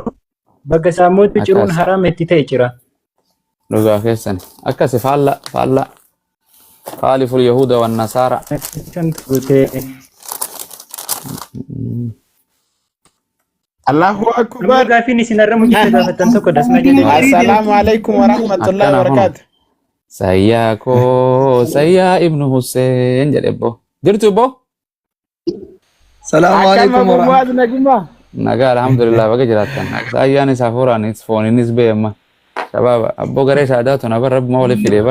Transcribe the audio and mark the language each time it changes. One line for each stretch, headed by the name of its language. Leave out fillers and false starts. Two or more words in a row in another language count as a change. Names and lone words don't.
Oromo: Bakka saammotti ciruun haraam itti ta'e jira. Dhugaa keessan akkasi faalla
Arabic: خالفوا اليهود والنصارى. الله أكبر.
Oromo: Gaaffiin isin irra mujjite gaafatan tokko dasma jedhee.
Arabic: السلام عليكم ورحمة الله وبركاته.
Oromo: Sayyaa ibnu Hussein jedhebbo. Jirtu bo?
Arabic: السلام عليكم ورحمة الله.
Oromo: Nagaa alhamdulillah baga jiraatan. Sayyaan isaa fuuraanis fooninis beeyamma. Shababa abbo garee shaadaatu na bar rabbi ma waliif fidee bar.